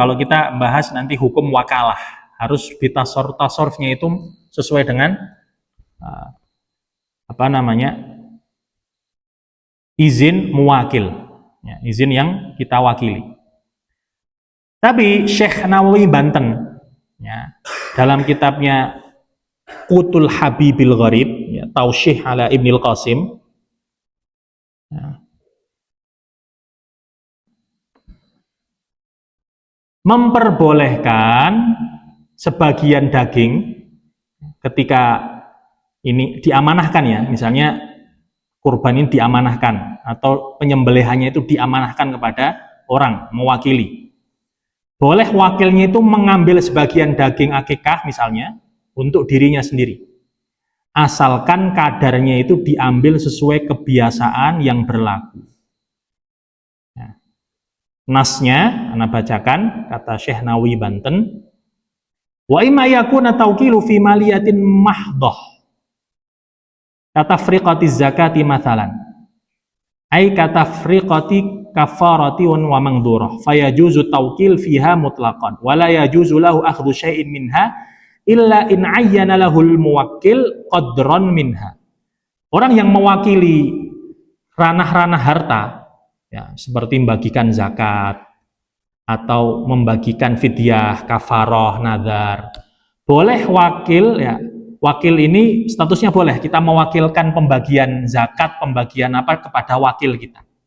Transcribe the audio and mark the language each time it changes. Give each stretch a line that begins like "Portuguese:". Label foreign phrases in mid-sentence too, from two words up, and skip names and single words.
Indonesian: Kalau kita bahas nanti hukum wakalah, harus tasarrufnya itu sesuai dengan izin muwakil, ya, izin yang kita wakili. Tapi Syekh Nawawi Banten, ya, dalam kitabnya Qutul Habibil Gharib, ya, Tausyih ala Ibnil Qasim, ya, memperbolehkan sebagian daging ketika ini diamanahkan, ya, misalnya kurban ini diamanahkan atau penyembelihannya itu diamanahkan kepada orang mewakili. Boleh wakilnya itu mengambil sebagian daging akikah misalnya untuk dirinya sendiri. Asalkan kadarnya itu diambil sesuai kebiasaan yang berlaku. Nasnya, Anda bacakan, kata Syekh Nawawi Banten,
Arabic: وأما يكون التوكيل في ماليات محضة كتفرقة الزكاة مثلا أي كتفرقة الكفارة والمنذورة فيجوز التوكيل فيها مطلقا ولا يجوز له أخذ شيء منها إلا إن عين له الموكل قدرا منها.
Indonesian: Orang yang mewakili ranah-ranah harta, ya, seperti membagikan zakat atau membagikan fidyah, kafaroh, nadar. Boleh wakil, ya, wakil ini statusnya boleh, kita mewakilkan pembagian zakat, pembagian apa kepada wakil kita.